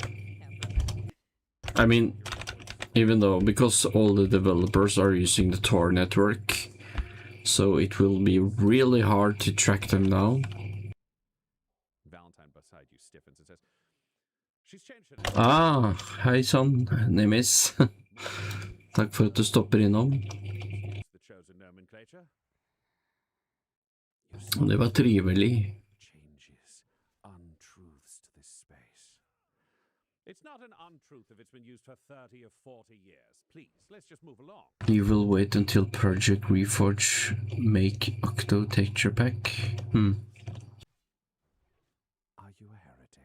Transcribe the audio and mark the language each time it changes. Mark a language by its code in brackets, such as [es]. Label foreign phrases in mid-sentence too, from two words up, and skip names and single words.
[en] I mean, even though, because all the developers are using the Tor network, so it will be really hard to track them down. Valentine beside you stiffens and says, "She's changed it." [no] Ah, hei sann, Nemis. Takk for at du stopper innom. [en] The chosen nomenclature. [no] Det var trivelig. [en] Changes, untruths to this space. It's not an untruth if it's been used for 30 or 40 years. Please, let's just move along. You will wait until Project Reforge make Octo texture pack? Are you a heretic?